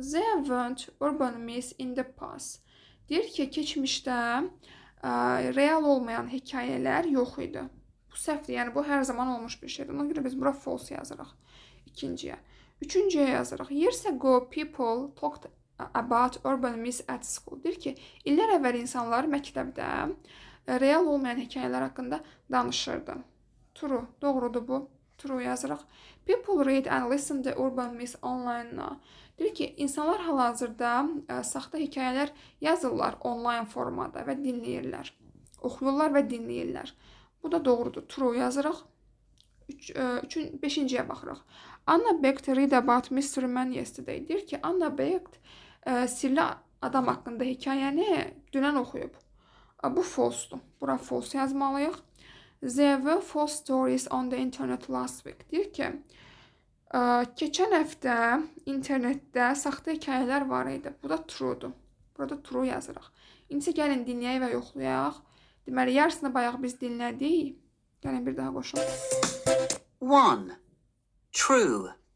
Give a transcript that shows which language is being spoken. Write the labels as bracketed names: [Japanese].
[English] There weren't urban myths in the past. [Azerbaijani] Deyir ki, keçmişdə real olmayan hekayələr yox idi. Bu səhvdir, yəni bu hər zaman olmuş bir şeydir. Ona görə biz bura false yazırıq. İkinciyə. Üçüncüyə yazırıq. [English] Years ago people talked about urban myths at school. [Azerbaijani] Deyir ki, illər əvvəl insanlar məktəbdə real olmayan hekayələr haqqında danışırdı. True, doğrudur bu. True yazırıq. [English] People read and listen to urban myths online now. [Azerbaijani] Deyir ki, insanlar hal-hazırda saxta hekayələr yazırlar online formada və dinləyirlər. Oxuyurlar və dinləyirlər. Bu da doğrudur. True yazırıq. Beşinciyə baxırıq. [English] Anna Beckett read about Mystery Man yesterday. [Azerbaijani] Deyir ki, Anna Beckett sirli adam haqqında hekayəni dünən oxuyub. Bu false-dur. Bura false yazmalıyıq. [English] There were false stories on the internet last week. [Azerbaijani] Deyir ki, keçən həftə internetdə saxta hekayələr var idi. Bu da true-dur. Burada true yazırıq. İndi isə gəlin dinləyək və yoxlayaq. Deməli, yarısını bayaq biz dinlədik. Gəlin bir daha qoşalım. [English] 1. True.